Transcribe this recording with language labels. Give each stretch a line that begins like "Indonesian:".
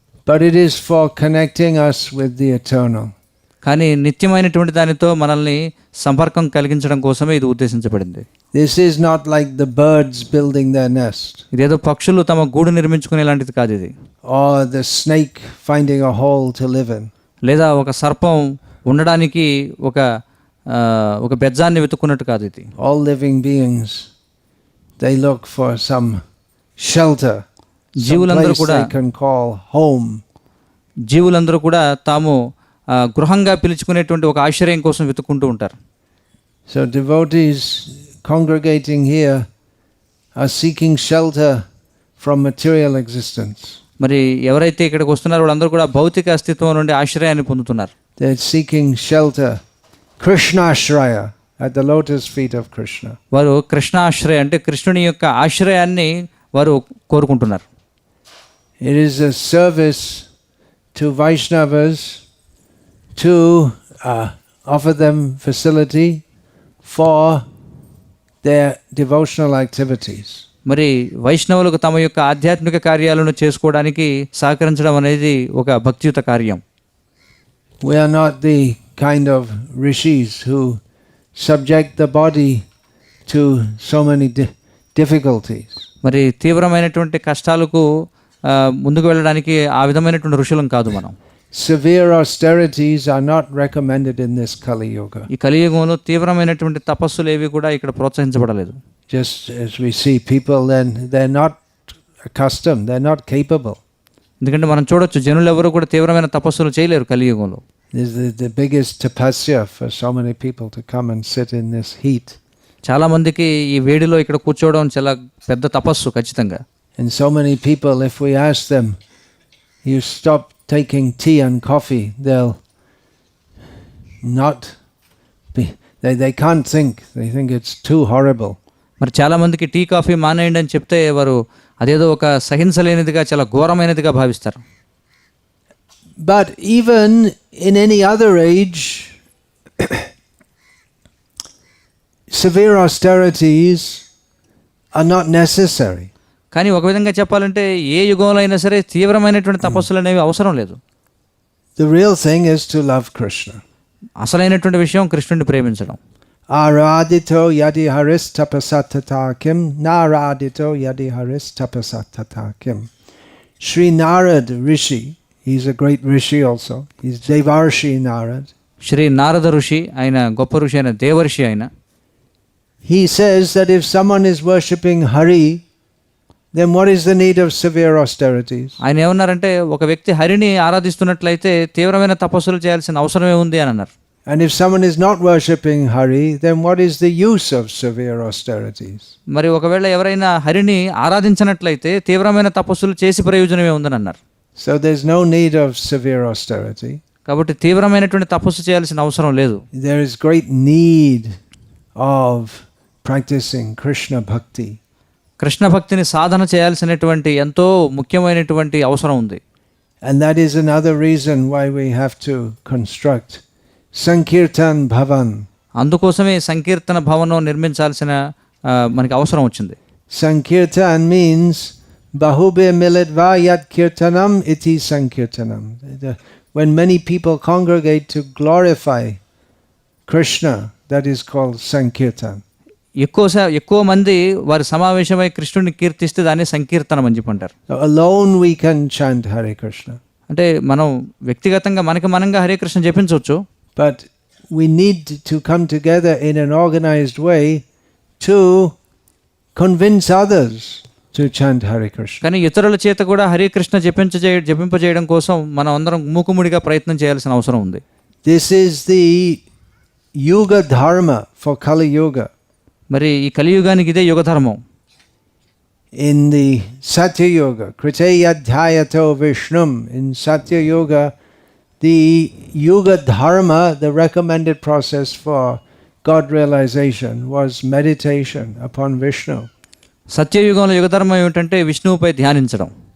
English: but it is for connecting us with the eternal.
Telugu: కానీ నిత్యమైనటువంటి దానితో మనల్ని సంపర్కం కలిగించడం కోసమే ఇది ఉద్దేశించబడింది.
English: This is not like the birds building their nest,
Telugu: ఇదేదో పక్షులు తమ గూడు నిర్మించుకునే లాంటిది కాదు ఇది,
English: or the snake finding a hole to live in.
Telugu: లేదా ఒక సర్పం ఉండడానికి ఒక బెజ్జాన్ని వెతుక్కున్నట్టు కాదు ఇది.
English: All living beings, they look for some shelter, some
Telugu: జీవులందరూ
English: place
Telugu: కూడా
English: they can call home.
Telugu: జీవులందరూ కూడా తాము గృహంగా పిలుచుకునేటువంటి ఒక ఆశ్రయం కోసం వెతుక్కుంటూ ఉంటారు.
English: So devotees congregating here are seeking shelter from material existence.
Telugu: మరి ఎవరైతే ఇక్కడికి వస్తున్నారో వాళ్ళందరూ కూడా భౌతిక అస్తిత్వం నుండి ఆశ్రయాన్ని పొందుతున్నారు.
English: They're seeking shelter, Krishna Ashraya, at the lotus feet of Krishna.
Telugu: వారు కృష్ణ ఆశ్రయ అంటే కృష్ణుని యొక్క ఆశ్రయాన్ని వారు కోరుకుంటున్నారు.
English: It is a service to Vaishnavas to offer them facility for their devotional activities.
Telugu: మరి వైష్ణవులకు తమ యొక్క ఆధ్యాత్మిక కార్యాలను చేసుకోవడానికి సహకరించడం అనేది ఒక భక్తియుత కార్యం.
English: We are not the kind of rishis who subject the body to so many difficulties.
Telugu: మరి తీవ్రమైనటువంటి కష్టాలకు ముందుకు వెళ్ళడానికి ఆ విధమైనటువంటి ఋషులం కాదు మనం.
English: Severe austerities are not recommended in this Kali Yuga.
Telugu: ఈ కలియుగంలో తీవ్రమైనటువంటి తపస్సులు ఏవి కూడా ఇక్కడ ప్రోత్సహించబడలేదు.
English: Just as we see people, then they're not accustomed, they're not capable.
Telugu: ఎందుకంటే మనం చూడొచ్చు జనులు ఎవరు కూడా తీవ్రమైన తపస్సులు చేయలేరు కలియుగంలో.
English: This is the biggest tapasya for so many people to come and sit in this heat.
Telugu: చాలా మందికి ఈ వేడిలో ఇక్కడ కూర్చోవడం చాలా పెద్ద తపస్సు ఖచ్చితంగా.
English: And so many people, if we ask them, you stop taking tea and coffee, they'll not be, they can't think, they think it's too horrible.
Telugu: మరి చాలా మందికి టీ కాఫీ మానేయండి అని చెప్తే వారు అదేదో ఒక సహించలేనిదిగా చాలా ఘోరమైనదిగా భావిస్తారు.
English: But even in any other age, severe austerities are not necessary.
Telugu: కానీ ఒక విధంగా చెప్పాలంటే ఏ యుగంలో అయినా సరే తీవ్రమైనటువంటి తపస్సులు అనేవి అవసరం లేదు.
English: The real thing is to love Krishna.
Telugu: అసలైనటువంటి విషయం కృష్ణుడిని ప్రేమించడం.
Sanskrit: Aradito yadi haris tapasatata kim, naradito yadi haris tapasatata kim.
English: Sri Narad Rishi, he's a great Rishi also, he's Devarshi Narad.
Telugu: Shri Narada ఋషి, ఆయన గొప్ప ఋషి, ఆయన దేవర్షి ఆయన.
English: He says that if someone is worshipping Hari, then what is the need of severe austerities?
Telugu: ఆయన ఏమన్నారంటే, ఒక వ్యక్తి హరిని ఆరాధిస్తున్నట్లయితే తీవ్రమైన తపస్సులు చేయాల్సిన అవసరమే ఉంది అని అన్నారు.
English: And if someone is not worshipping Hari, then what is the use of severe austerities?
Telugu: మరి ఒకవేళ ఎవరైనా హరిని ఆరాధించినట్లయితే తీవ్రమైన తపస్సులు చేసి ప్రయోజనమే ఉందని అన్నారు.
English: So there's no need of severe austerity.
Telugu: కాబట్టి తీవ్రమైనటువంటి తపస్సు చేయాల్సిన అవసరం లేదు.
English: There is great need of practicing Krishna bhakti.
Telugu: Krishna భక్తిని సాధన చేయాల్సినటువంటి ఎంతో ముఖ్యమైనటువంటి అవసరం ఉంది.
English: And that is another reason why we have to construct Sankirtan Bhavan.
Telugu: అందుకోసమే సంకీర్తన భవనం నిర్మించాల్సిన మనకి అవసరం వచ్చింది.
Sanskrit: Sankirtan means Bahube Militva Yat Kirtanam Iti Sankirtanam.
English: When many people congregate to glorify Krishna, that is called Sankirtan.
Telugu: ఎక్కువ మంది వారి సమావేశమై కృష్ణుడిని కీర్తిస్తే దాన్ని సంకీర్తనం అని చెప్పి అంటారు.
English: So alone we can chant Hare Krishna.
Telugu: అంటే మనం వ్యక్తిగతంగా మనంగా Hare Krishna జపించవచ్చు.
English: But we need to come together in an organized way to convince others to chant Hare Krishna.
Telugu: కానీ ఇతరుల చేత కూడా హరే కృష్ణ జపింపజేయడం కోసం మనం అందరం మూకుముడిగా ప్రయత్నం చేయాల్సిన అవసరం ఉంది.
English: This is the Yuga Dharma for Kali Yuga.
Telugu: మరి ఈ కలియుగానికి ఇదే యుగ ధర్మం.
English: In the Satya Yuga,
Sanskrit: Kriteyadhyayato Vishnum,
English: in Satya Yuga, the Yuga Dharma, the recommended process for God realization, was meditation upon Vishnu.
Telugu: సత్యయుగంలో యుగ ధర్మం ఏమిటంటే విష్ణువుపై ధ్యానించడం.